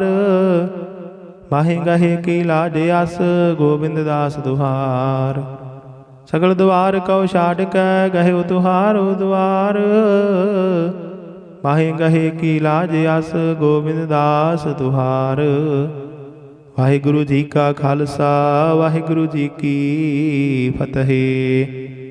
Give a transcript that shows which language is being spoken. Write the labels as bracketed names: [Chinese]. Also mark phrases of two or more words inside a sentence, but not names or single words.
[Braj] माहे गहे की लाज अस, गोविंद दास दुहार। सगल द्वार कौ छाड़ कै, गहे तुहारो द्वार। माहे गहे की लाज अस, गोविंद दास दुहार। [Punjabi] ਵਾਹਿਗੁਰੂ ਜੀ ਕਾ ਖਾਲਸਾ, ਵਾਹਿਗੁਰੂ ਜੀ ਕੀ ਫਤਿਹ।